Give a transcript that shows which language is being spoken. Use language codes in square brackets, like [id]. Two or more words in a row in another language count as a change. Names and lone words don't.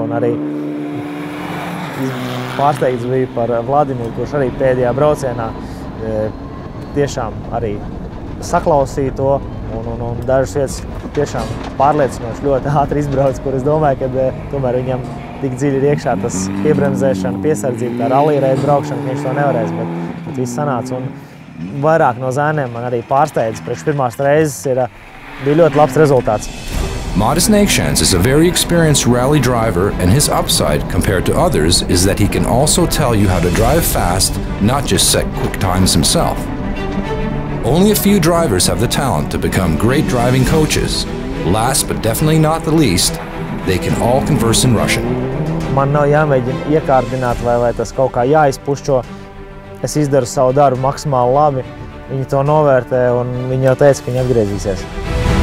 [lv] Un arī pārsteigts bija par Vladimiru, kurš arī pēdējā braucienā tiešām arī saklausīja to un dažas vietas tiešām pārliecinoši ļoti ātri izbrauc, kur es domāju, ka tomēr viņam tik dziļi ir iekšā tas piebremzēšana, piesardzība, tā rally reidu braukšana, ka viņš to nevarēs, bet viss sanāca. Un vairāk no zēniem man arī pārsteidz, priekš pirmās reizes bija ļoti labs rezultāts. [en] Modest Neikšants is a very experienced rally driver, and his upside compared to others is that he can also tell you how to drive fast, not just set quick times himself. Only a few drivers have the talent to become great driving coaches. Last but definitely not the least, they can all converse in Russian. [lv] Man nav jāmēģina iekārdināt vai tas kaut kā jāizpušķo. Es izdaru savu darbu maksimāli labi. Viņi to novērtē un viņi jau teica, ka viņi atgriezīsies.